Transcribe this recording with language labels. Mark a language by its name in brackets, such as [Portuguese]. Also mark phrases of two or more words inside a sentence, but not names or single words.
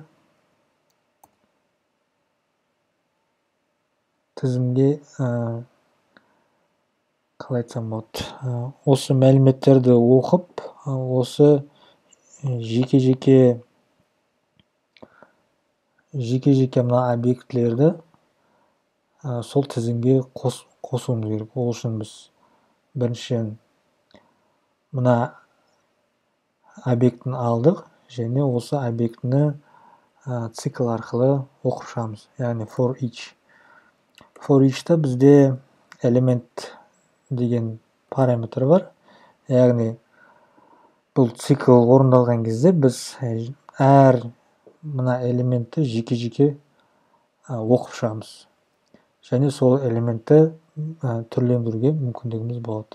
[Kazakh] тізімге қалай айтсам болады, осы мәліметтерді оқып, осы жеке-жеке мына объектілерді сол тізімге қосуымыз керек. Ол үшін біз біріншіден мына объектіні алдық және осы объектіні цикл арқылы оқып шығамыз, яғни [English] for each. For each'та [Kazakh] бізде элемент деген параметр бар, яғни бұл цикл орындалған кезде біз әр мына элементті жеке-жеке оқып шығамыз. Және сол элементті түрлендіруге мүмкіндігіміз болады.